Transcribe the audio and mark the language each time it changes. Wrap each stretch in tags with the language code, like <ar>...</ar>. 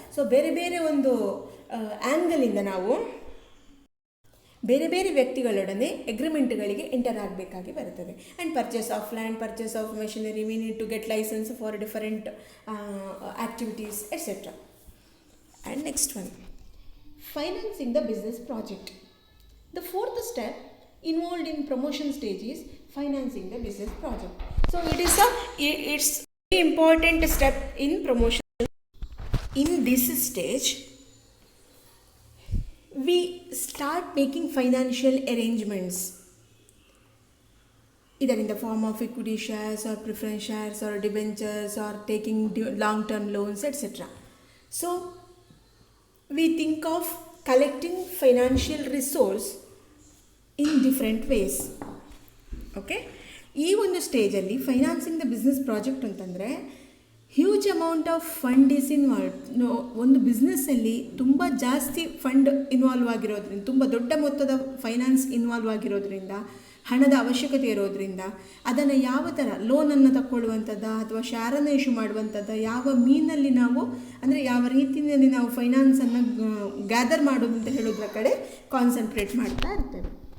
<kn>So ಬೇರೆ ಬೇರೆ ಒಂದು ಆ್ಯಂಗಲಿಂದ ನಾವು ಬೇರೆ ಬೇರೆ ವ್ಯಕ್ತಿಗಳೊಡನೆ ಎಗ್ರಿಮೆಂಟ್ಗಳಿಗೆ ಎಂಟರ್ ಆಗಬೇಕಾಗಿ ಬರುತ್ತದೆ.</kn> <en>And purchase of land, purchase of machinery, we need to get licence for different activities etcetera. And next one, financing the business project. The fourth step involved in promotion stage is financing the business project. So it's very important step in promotion. In this stage we start making financial arrangements, either in the form of equity shares or preference shares or debentures or taking long term loans etc. So we think of collecting financial resource in different ways. Okay,</en> <kn>ಈ ಒಂದು ಸ್ಟೇಜಲ್ಲಿ</kn> <en>Financing the business project ಅಂತಂದರೆ huge amount of fund is involve.</en> <kn>ಒಂದು ಬಿಸ್ನೆಸ್ಸಲ್ಲಿ ತುಂಬ ಜಾಸ್ತಿ fund involve ಆಗಿರೋದ್ರಿಂದ, ತುಂಬ ದೊಡ್ಡ ಮೊತ್ತದ ಫೈನಾನ್ಸ್ ಇನ್ವಾಲ್ವ್ ಆಗಿರೋದ್ರಿಂದ, ಹಣದ ಅವಶ್ಯಕತೆ ಇರೋದ್ರಿಂದ ಅದನ್ನು ಯಾವ ಥರ ಲೋನನ್ನು ತಗೊಳ್ಳುವಂಥದ್ದು ಅಥವಾ ಶೇರನ್ನು ಇಶ್ಯೂ ಮಾಡುವಂಥದ್ದು, ಯಾವ ಮೀನಲ್ಲಿ ನಾವು ಅಂದರೆ ಯಾವ ರೀತಿಯಲ್ಲಿ ನಾವು ಫೈನಾನ್ಸನ್ನು ಗ್ಯಾದರ್ ಮಾಡೋದು ಅಂತ ಹೇಳೋದ್ರ ಕಡೆ ಕಾನ್ಸಂಟ್ರೇಟ್ ಮಾಡ್ತಾ ಇರ್ತೇವೆ.</kn>